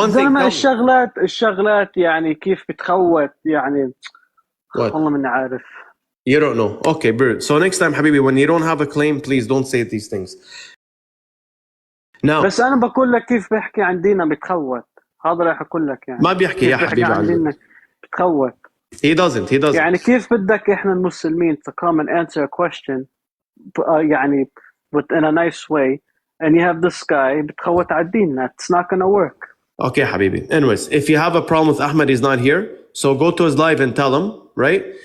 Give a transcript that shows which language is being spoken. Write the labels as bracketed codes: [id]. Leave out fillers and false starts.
[ar] زلمة الشغلات يعني كيف بتخوت يعني والله من عارف. [en] You don't know. Okay, bro. So next time, Habibi, when you don't have a claim, please don't say these things. Now. [ar] بس أنا بقول لك كيف بحكي عن ديننا بتخوت. هذا راح أقول لك يعني. ما بيحكي يا حبيبي عن ديننا بتخوت. [en] He doesn't. [ar] يعني كيف بدك إحنا المسلمين [en] to come and answer a question [ar] يعني [en] in a nice way, and you have this guy [ar] بتخوت على ديننا. [en] It's not gonna work. Okay, Habibi. Anyways, if you have a problem with Ahmad, he's not here. So go to his live and tell him, right?